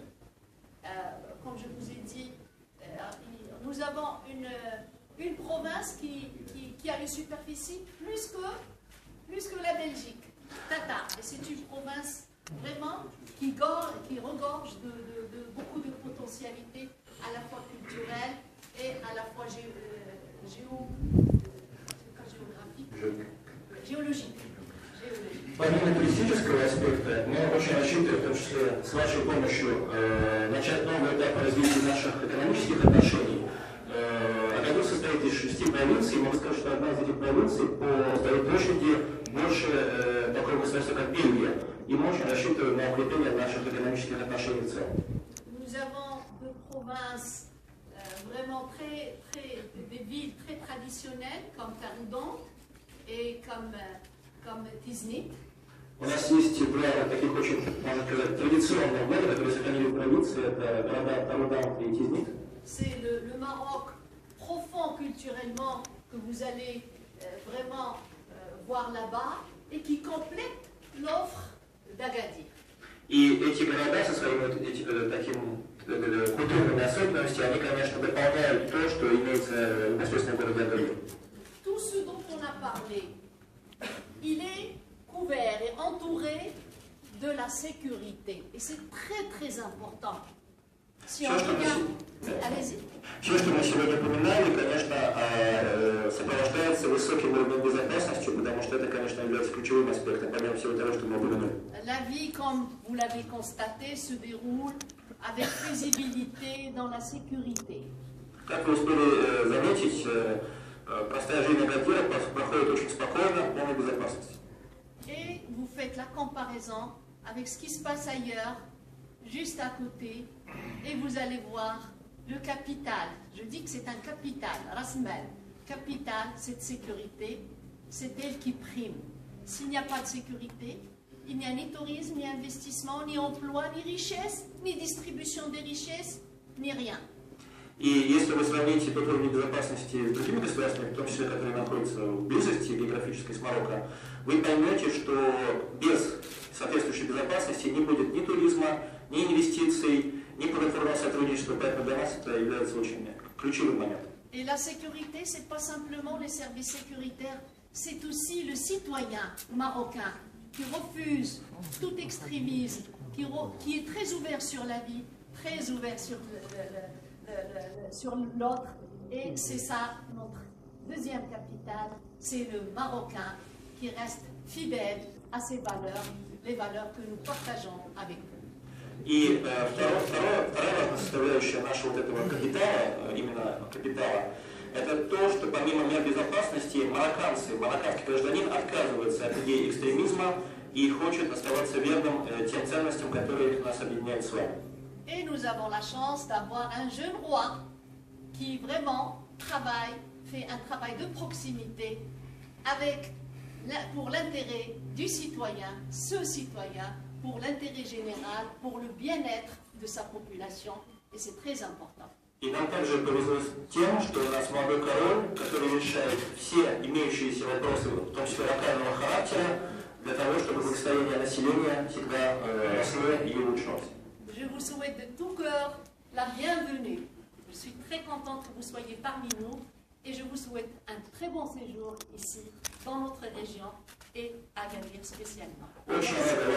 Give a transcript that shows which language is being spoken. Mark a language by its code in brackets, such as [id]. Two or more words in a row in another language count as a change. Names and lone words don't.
[fr] Comme je vous ai dit, nous avons une province qui a une superficie plus que la Belgique, Tata. Et c'est une province vraiment qui regorge de beaucoup de potentialités, à la fois culturelles et à la fois géologiques. [ru] Помимо туристического аспекта, мы очень рассчитываем, в том числе с вашей помощью, начать новый этап развития наших экономических отношений. Агадир состоит из 6 провинций. Могу сказать, что одна из этих провинций по своей площади больше такого государства, как Бельгия. И мы очень рассчитываем на укрепление наших экономических отношений в целом. [fr] Nous avons 2 provinces vraiment des villes très traditionnelles comme Taroudant et comme Tiznit. [ru] У нас есть 2 таких очень, можно сказать, традиционных города, которые сохранили в провинции. Это города Тарудан и Тизнит. [fr] C'est le Maroc profond culturellement que vous allez vraiment voir là-bas et qui complète l'offre d'Agadir. [ru] И эти города со своими такими культурными особенностями, они, конечно, дополняют то, что имеется непосредственно в городе Агадир. [fr] Tout ce dont on a parlé, il est couvert et entouré de la sécurité. Et c'est très important. Si on regarde... Allez-y. [ru] Все, что мы сегодня упоминали, конечно, сопровождается высоким уровнем безопасности, потому что это, конечно, является ключевым аспектом, помимо всего того, что мы упомянули. [fr] La vie, comme vous l'avez constaté, se déroule avec paisibilité dans la sécurité. [ru] Как вы успели заметить, простая жизнь Агадира проходит очень спокойно, в полной безопасности. [fr] Et vous faites la comparaison avec ce qui se passe ailleurs, juste à côté, et vous allez voir le capital. Je dis que c'est un capital, Rasmel. Capital, cette sécurité, c'est elle qui prime. S'il n'y a pas de sécurité, il n'y a ni tourisme, ni investissement, ni emploi, ni richesse, ni distribution des richesses, ni rien. [ru] И если вы сравните тот уровень безопасности с другими государствами, в том числе, которые находятся в близости географической с Марокко, вы поймете, что без соответствующей безопасности не будет ни туризма, ни инвестиций, ни платформенного сотрудничества, поэтому для нас это является очень ключевым моментом. [fr] Et la sécurité, ce n'est pas simplement les services sécuritaires, c'est aussi le citoyen marocain qui refuse tout extrémisme, qui est très ouvert sur la vie, très ouvert sur l'autre. Et c'est ça notre deuxième capitale, c'est le Marocain qui reste fidèle à ses valeurs, les valeurs que nous partageons avec vous. [ru] И вторая важная составляющая нашего вот этого капитала, именно капитала, это то, что помимо мер безопасности марокканский гражданин отказывается от идеи экстремизма и хочет оставаться верным тем ценностям, которые нас объединяют с вами. [fr] Et nous avons la chance d'avoir un jeune roi qui vraiment fait un travail de proximité pour l'intérêt du citoyen, pour l'intérêt général, pour le bien-être de sa population, et c'est très important. [ru] И нам также повезло тем, что у нас молодой король, который решает все имеющиеся вопросы, в том числе локального характера, для того, чтобы благосостояние населения всегда росло и улучшалось. [fr] Je vous souhaite de tout cœur la bienvenue. Je suis très contente que vous soyez parmi nous et je vous souhaite un très bon séjour ici, dans notre région et à Agadir spécialement. [ru] Очень